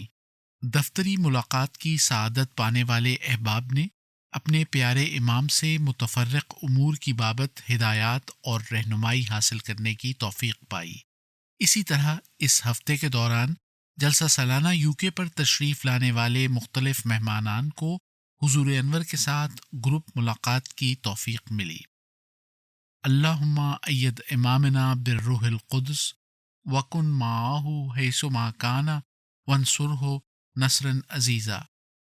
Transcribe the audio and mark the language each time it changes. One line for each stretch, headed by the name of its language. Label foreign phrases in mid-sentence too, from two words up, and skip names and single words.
Urdu: دفتری ملاقات کی سعادت پانے والے احباب نے اپنے پیارے امام سے متفرق امور کی بابت ہدایات اور رہنمائی حاصل کرنے کی توفیق پائی۔ اسی طرح اس ہفتے کے دوران جلسہ سالانہ یو کے پر تشریف لانے والے مختلف مہمانان کو حضور انور کے ساتھ گروپ ملاقات کی توفیق ملی۔
Arabic: اللہم اید امامنا بالروح القدس وکن معاہ حیث ما کان وانصرہ نصرا عزیزا۔